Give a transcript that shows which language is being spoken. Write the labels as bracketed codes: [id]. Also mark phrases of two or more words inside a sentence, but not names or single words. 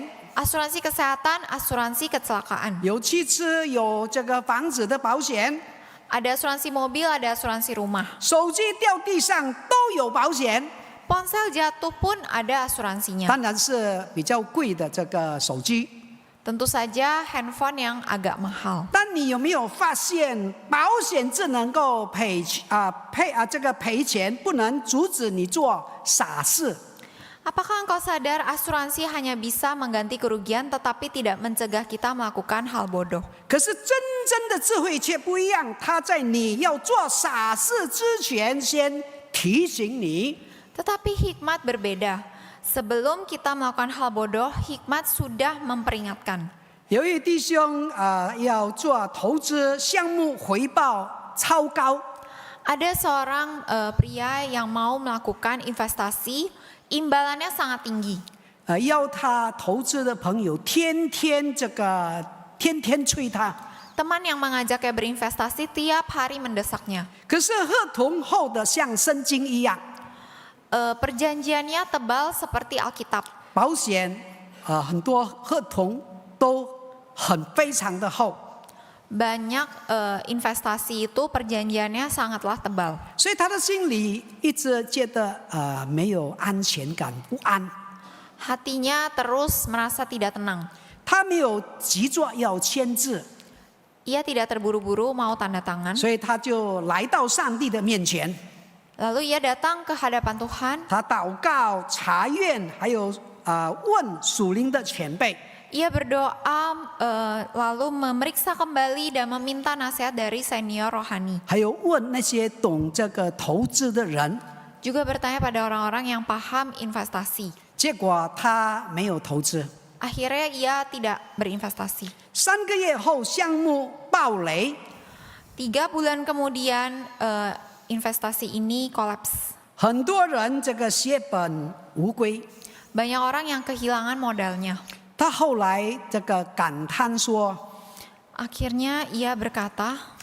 [id] Asuransi kesehatan, asuransi kecelakaan. [zh] 有汽车、有这个房子的保险， [id] Ada asuransi mobil, ada asuransi rumah. [zh] 手机掉地上都有保险。 [id] Ponsel jatuh pun ada asuransinya. [zh] 当然是比较贵的这个手机。 [id] Tentu saja handphone yang agak mahal. [zh] 但你有没有发现，保险只能够赔钱，不能阻止你做傻事。 [id] Apakah engkau sadar asuransi hanya bisa mengganti kerugian tetapi tidak mencegah kita melakukan hal bodoh? [zh] 可是真正的智慧却不一样，它在你要做傻事之前，先提醒你。 [id] Tetapi hikmat berbeda. Sebelum kita melakukan hal bodoh, hikmat sudah memperingatkan. [zh] 有一弟兄要做投资项目，回报超高。 [id] Ada seorang pria yang mau melakukan investasi, imbalannya sangat tinggi. [zh] 要他投资的朋友天天催他。 [id] Teman yang mengajaknya berinvestasi tiap hari mendesaknya. [zh] 可是合同厚的像圣经一样， [id] Perjanjiannya tebal seperti Alkitab. [zh] 保险很多合同都非常的厚， [id] Banyak investasi itu perjanjiannya sangatlah tebal. [zh] 所以他的心里一直觉得没有安全感，不安。 [id] Hatinya terus merasa tidak tenang. [zh] 他没有急着要签字， [id] Ia tidak terburu-buru mau tanda tangan. [zh] 所以他就来到上帝的面前， [id] Lalu ia datang ke hadapan Tuhan. [zh] 他祷告、查验，还有问属灵的前辈。 [id] Ia berdoa lalu memeriksa kembali dan meminta nasihat dari senior rohani. [zh] 还有问那些懂这个投资的人， [id] Juga bertanya pada orang-orang yang paham investasi. [zh] 结果他没有投资。 [id] Akhirnya ia tidak berinvestasi. [zh] 3 个月后，项目爆雷， [id] 3 bulan kemudian investasi ini kolaps. [zh] 很多人这个血本无归。 [id] Banyak orang yang kehilangan modalnya. [zh] 他后来这个感叹说 [id] Akhirnya ia berkata,